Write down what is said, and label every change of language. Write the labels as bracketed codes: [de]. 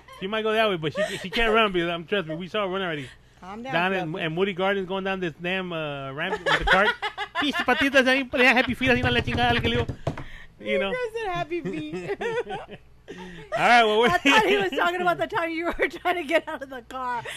[en] She might go that way, but she can't run because trust me, we saw her run already. Calm down. And Moody Gardens going down this damn ramp with the cart. [es] Pinche patitas ahí, parecía Happy Feet, así no la chingada que le digo. [en] You know. Happy Feet. All right, well, I thought he was talking about the time you were trying to get out of the car.